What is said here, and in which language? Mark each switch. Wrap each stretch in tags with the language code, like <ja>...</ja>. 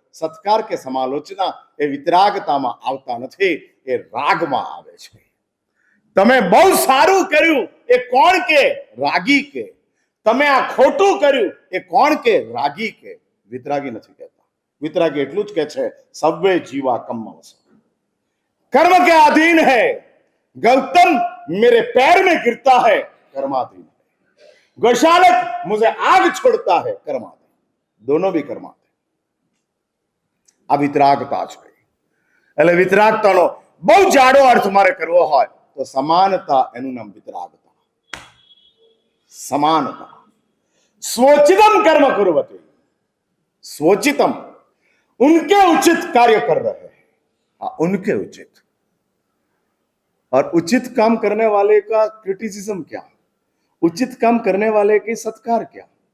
<gu>સત્કાર કે સમાલોચના એ વિતરાગતામાં આવતા નથી, એ રાગમાં આવે છે. તમે બહુ સારું કર્યું એ કોણ કે? રાગી કે. તમે આ ખોટું કર્યું એ કોણ કે? રાગી કે. વિતરાગી નથી કહેતા. વિતરાગી એટલું જ કે છે,</gu> <pra>સવ્વે જીવા કમ્મવસ,</pra> <hi>कर्म के अधीन है. गौतम मेरे पैर में गिरता है, कर्माधीन है. गौशालक मुझे आग छोड़ता है, कर्माधीन. दोनों भी कर्माधीन.</hi> <gu>આ વિતરાગતા છે. એટલે વિતરાગતાનો બહુ જાડો અર્થ મારે કરવો હોય તો સમાનતા, એનું નામ વિતરાગતા.</gu> <hi>समानता.</hi> <sa>स्वोचितम कर्म कुर्वते, स्वोचितम,</sa> <hi>उनके उचित कार्य कर रहे हैं. हाँ, उनके उचित. और उचित काम करने वाले का क्रिटिसिज्म क्या, उचित काम करने वाले की सत्कार क्या?</hi>